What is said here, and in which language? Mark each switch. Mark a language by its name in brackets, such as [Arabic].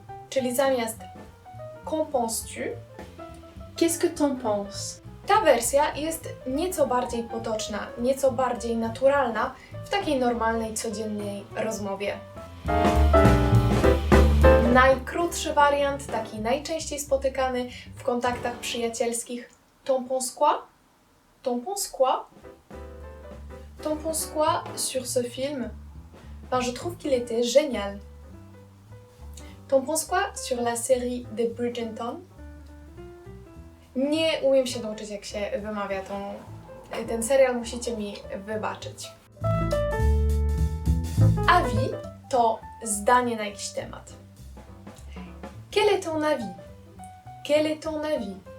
[Polish] Czyli zamiast [French] qu'en penses-tu, Qu'est-ce que t'en penses? [Polish] ta wersja jest nieco bardziej potoczna, nieco bardziej naturalna w takiej normalnej, codziennej rozmowie. Najkrótszy wariant, taki najczęściej spotykany w kontaktach przyjacielskich. [French] T'en penses quoi? T'en penses quoi? T'en penses quoi sur ce film? Ben, je trouve qu'il était génial. T'en penses quoi sur la série de Bridgerton? [Polish] Nie umiem się nauczyć, jak się wymawia ten serial, musicie mi wybaczyć. [French] Avis [Polish] to zdanie na jakiś temat. [French] Quel est ton avis? Quel est ton avis?